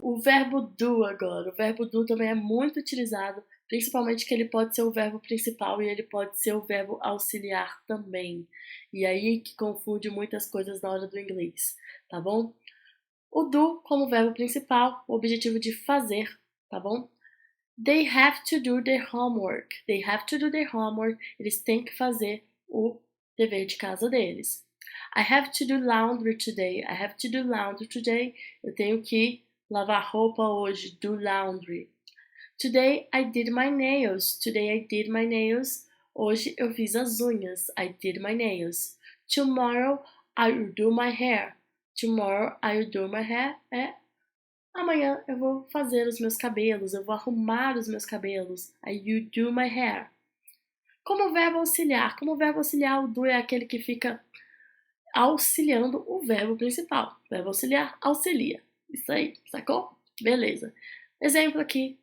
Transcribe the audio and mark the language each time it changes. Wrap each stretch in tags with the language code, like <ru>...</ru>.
<pt>O verbo do agora. O verbo do também é muito utilizado, principalmente que ele pode ser o verbo principal e ele pode ser o verbo auxiliar também. E aí que confunde muitas coisas na hora do inglês, tá bom? O do como verbo principal, o objetivo de fazer, tá bom?</pt> <en>They have to do their homework. They have to do their homework.</en> <pt>Eles têm que fazer o dever de casa deles.</pt> <en>I have to do laundry today. I have to do laundry today.</en> <pt>Eu tenho que lavar roupa hoje.</pt> <en>Do laundry. Today I did my nails. Today I did my nails.</en> <pt>Hoje eu fiz as unhas.</pt> <en>I did my nails. Tomorrow I will do my hair. Tomorrow I will do my hair.</en> <pt>Amanhã eu vou fazer os meus cabelos. Eu vou arrumar os meus cabelos.</pt> <en>I will do my hair.</en> <pt>Como verbo auxiliar. Como verbo auxiliar, o do é aquele que fica auxiliando o verbo principal. O verbo auxiliar auxilia. Isso aí, sacou? Beleza. Exemplo aqui.</pt>